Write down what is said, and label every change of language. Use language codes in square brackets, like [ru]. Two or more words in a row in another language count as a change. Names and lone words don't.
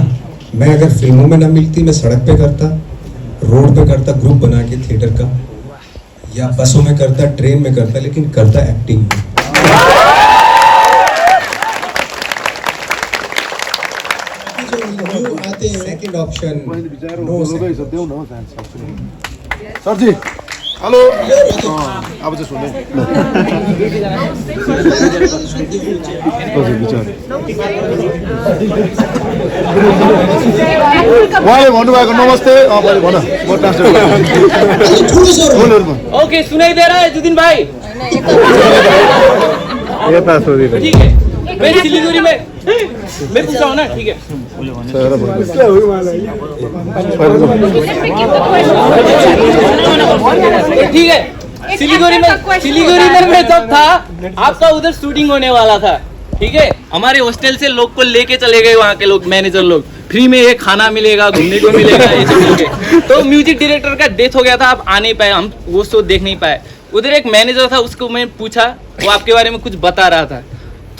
[hi] मैं अगर फिल्मों में ना मिलती, मैं सड़क पे करता, रोड पे करता, ग्रुप बना के थिएटर का, या बसों में करता, ट्रेन में करता, लेकिन करता एक्टिंग। [en] second option [ne] सर जी हेलो अब चाहिँ सुन्नु उहाँले भन्नुभएको नमस्ते भन म ट्रान्सलेट [hi] ओके सुनाई दे रहा है जुदिन भाई [ne] यता सोधिदिनु [hi] ठीक है मैं सिलीगुड़ी में मैं पूछा हूँ ना ठीक है ठीक है सिलीगुड़ी में मैं जब था आपका उधर शूटिंग होने वाला था ठीक है हमारे हॉस्टल से लोग को लेके चले गए वहाँ के लोग मैनेजर लोग फ्री में ये खाना मिलेगा घूमने को मिलेगा ये सब मिलेगा तो म्यूजिक डायरेक्टर का डेथ हो गया था आप आ नहीं पाए हम वो शो देख नहीं पाए उधर एक मैनेजर था उसको मैं पूछा वो आपके बारे में कुछ बता रहा था तो